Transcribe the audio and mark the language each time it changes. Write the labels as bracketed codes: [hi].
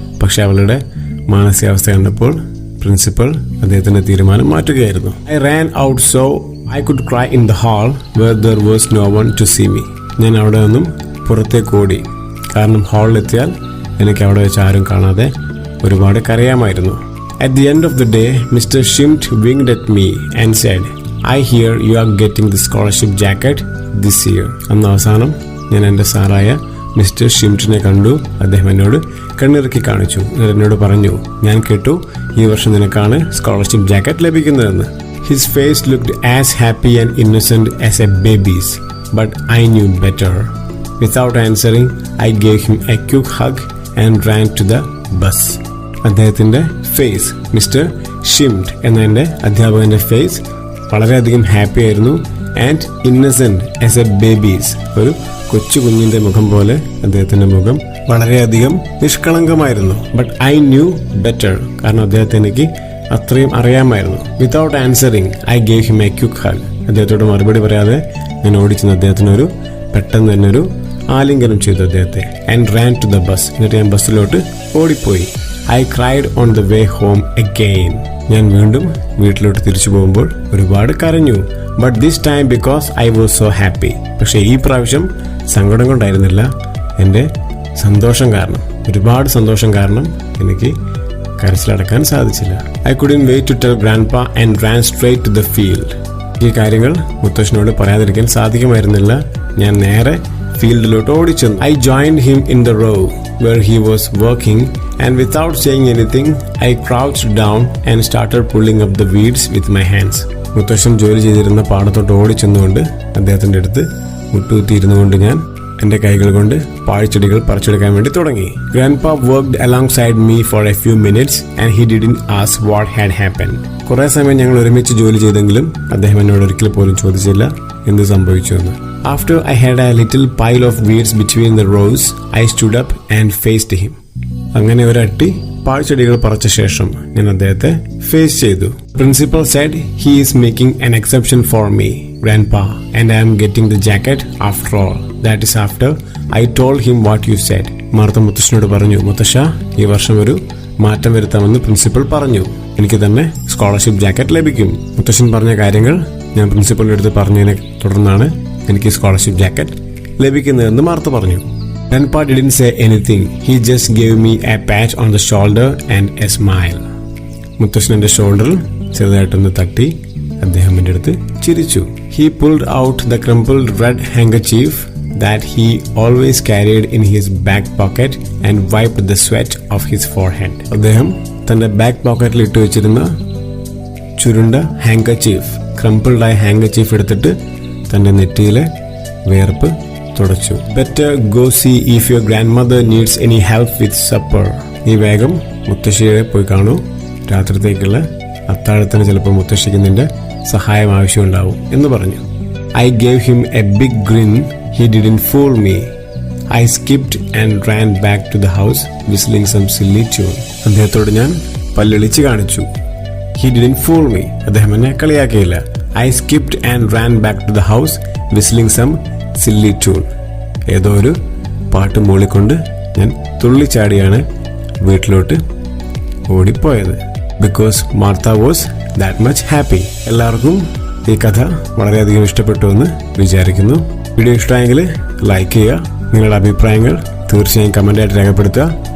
[ml] പക്ഷെ അവളുടെ മാനസികാവസ്ഥ കണ്ടപ്പോൾ പ്രിൻസിപ്പൽ അദ്ദേഹത്തിന്റെ തീരുമാനം മാറ്റുകയായിരുന്നു. [en] I ran out so I could cry in the hall where there was no one to see me. [ml] ഞാൻ അവിടെ നിന്നും പുറത്തേക്ക് ഓടി. കാരണം ഹാളിലെത്തിയാൽ എനിക്ക് അവിടെ വെച്ച് ആരും കാണാതെ ഒരുപാട് കരയാമായിരുന്നു. [en] At the end of the day, Mr. Shimt winked at me and said, I hear you are getting the scholarship jacket this year. [ml] അന്ന് അവസാനം ഞാൻ എൻ്റെ സാറായ മിസ്റ്റർ ഷിംറ്റിനെ കണ്ടു. അദ്ദേഹം എന്നോട് കണ്ണിറുക്കി കാണിച്ചു. എന്നോട് പറഞ്ഞു, ഞാൻ കേട്ടു ഈ വർഷം നിനക്കാണ് സ്കോളർഷിപ്പ് ജാക്കറ്റ് ലഭിക്കുന്നതെന്ന്. [en] His face looked as happy and innocent as a baby's, but I knew better. Without answering, I gave him a quick hug and ran to the bus. [ml] അദ്ദേഹത്തിന്റെ ഫേസ്, മിസ്റ്റർ ഷിംറ്റ് എന്ന എൻ്റെ അധ്യാപകന്റെ face വളരെയധികം happy ആയിരുന്നു. [en] and innocent as a babies, [ml] ഒരു കൊച്ചു കുഞ്ഞിന്റെ മുഖം പോലെ അദ്ദേഹത്തിന്റെ മുഖം വളരെയധികം നിഷ്കളങ്കമായിരുന്നു. [en] but I knew better, [ml] കാരണം അദ്ദേഹത്തെ എനിക്ക് അത്രയും അറിയാമായിരുന്നു. [en] Without answering I gave him a quick hug. [ml] അദ്ദേഹത്തോട് മറുപടി പറയാതെ ഞാൻ ഓടിച്ചെന്ന് അദ്ദേഹത്തിനൊരു പെട്ടെന്ന് തന്നെ ഒരു ആലിംഗനം ചെയ്തു അദ്ദേഹത്തെ. [en] And ran to the bus. [ml] എന്നിട്ട് ഞാൻ ബസ്സിലോട്ട് ഓടിപ്പോയി. [en] I cried on the way home again. [ml] ഞാൻ വീണ്ടും വീട്ടിലോട്ട് തിരിച്ചു പോകുമ്പോൾ ഒരുപാട് കരഞ്ഞു. [en] But this time because I was so happy. [ml] പക്ഷെ ഈ പ്രാവശ്യം സങ്കടം കൊണ്ടായിരുന്നില്ല, എൻ്റെ സന്തോഷം കാരണം, ഒരുപാട് സന്തോഷം കാരണം എനിക്ക് കരച്ചിലടക്കാൻ സാധിച്ചില്ല. [en] I couldn't wait to tell grandpa and ran straight to the field. [ml] ഈ കാര്യങ്ങൾ മുത്തശ്ശനോട് പറയാതിരിക്കാൻ സാധിക്കുമായിരുന്നില്ല. ഞാൻ നേരെ ഫീൽഡിലോട്ട് ഓടിച്ചെന്നു. [en] I joined him in the row where he was working, and without saying anything I crouched down and started pulling up the weeds with my hands. [ml] മുത്തശ്ശൻ ജോലി ചെയ്തിരുന്ന പാടത്തോട്ട് ഓടിച്ചെന്നുകൊണ്ട് അദ്ദേഹത്തിന്റെ അടുത്ത് മുട്ടുകുത്തിയിരുന്നുകൊണ്ട് ഞാൻ എൻ്റെ കൈകൾ കൊണ്ട് പാഴ്ചെടികൾ പറിച്ചെടുക്കാൻ വേണ്ടി തുടങ്ങി. [en] Grandpa worked alongside me for a few minutes and he didn't ask what had happened. [ml] കുറെ സമയം ഞങ്ങൾ ഒരുമിച്ച് ജോലി ചെയ്തെങ്കിലും അദ്ദേഹം എന്നോട് ഒരിക്കൽ പോലും ചോദിച്ചില്ല എന്ത് സംഭവിച്ചു എന്ന്. [en] After I had a little pile of weeds between the rows, I stood up and faced him. [ml] അങ്ങനെ ഒരട്ടി പാഴ്ചെടികൾ പറിച്ച ശേഷം ഞാൻ അദ്ദേഹത്തെ ഫേസ് ചെയ്തു. [en] Principal said he is making an exception for me, Grandpa, and I am getting the jacket after all. That is after I told him what you said. [ml] Martha മുത്തശ്ശനോട് പറഞ്ഞു, മുത്തശ്ശ, ഈ വർഷം ഒരു മാറ്റം വരുത്താമെന്ന് പ്രിൻസിപ്പൽ പറഞ്ഞു. എനിക്ക് തന്നെ സ്കോളർഷിപ്പ് ജാക്കറ്റ് ലഭിക്കും. മുത്തശ്ശൻ പറഞ്ഞ കാര്യങ്ങൾ ഞാൻ പ്രിൻസിപ്പലിന്റെ അടുത്ത് പറഞ്ഞതിനെ തുടർന്നാണ് എനിക്ക് സ്കോളർഷിപ്പ് ജാക്കറ്റ് ലഭിക്കുന്നതെന്ന് മാർത്ത പറഞ്ഞു. [en] Grandpa didn't say anything. He just gave me a pat on the shoulder and a smile. [ml] മുത്തശ്ശൻ എൻ്റെ ഷോൾഡറിൽ ചെറുതായിട്ടൊന്ന് തട്ടി അദ്ദേഹം എൻ്റെ അടുത്ത് ചിരിച്ചു. [en] He pulled out the crumpled red handkerchief that he always carried in his back pocket and wiped the sweat of his forehead. [ml] അദ്ദേഹം തന്റെ ബാക്ക് പോക്കറ്റിൽ ഇട്ട് വെച്ചിരുന്ന ചുരുണ്ട ഹാങ്കർചീഫ്, ക്രംപിൾഡായ ഹാങ്കർചീഫ് എടുത്തിട്ട് തന്റെ നെറ്റിയിലെ വിയർപ്പ് തുടച്ചു. [en] Better go see if your grandmother needs any help with supper. [ml] നീ വേഗം മുത്തശ്ശിയെ പോയി കാണൂ. രാത്രിത്തേക്കുള്ള അത്താഴത്തിന് ചിലപ്പോൾ മുത്തശ്ശിക്ക് നിന്റെ സഹായം ആവശ്യമുണ്ടാവും എന്ന് പറഞ്ഞു. [en] I gave him a big grin. He didn't fool me. I skipped and ran back to the house whistling some silly tune. [ml] അദ്ദേഹത്തോട് ഞാൻ പല്ലിളിച്ച് കാണിച്ചു. [en] He didn't fool me. [ml] അദ്ദേഹം എന്നെ കളിയാക്കിയില്ല. [en] I skipped and ran back to the house whistling some silly tune. [ml] ഏതോ ഒരു പാട്ട് മൂളിക്കൊണ്ട് ഞാൻ തുള്ളിച്ചാടിയാണ് വീട്ടിലോട്ട് ഓടിപ്പോയത്. [en] Because Martha was that much happy. [ml] എല്ലാവർക്കും ഈ കഥ വളരെയധികം ഇഷ്ടപ്പെട്ടു എന്ന് വിചാരിക്കുന്നു. വീഡിയോ ഇഷ്ടമായെങ്കിൽ ലൈക്ക് ചെയ്യുക. നിങ്ങളുടെ അഭിപ്രായങ്ങൾ തീർച്ചയായും കമൻ്റായിട്ട് രേഖപ്പെടുത്തുക.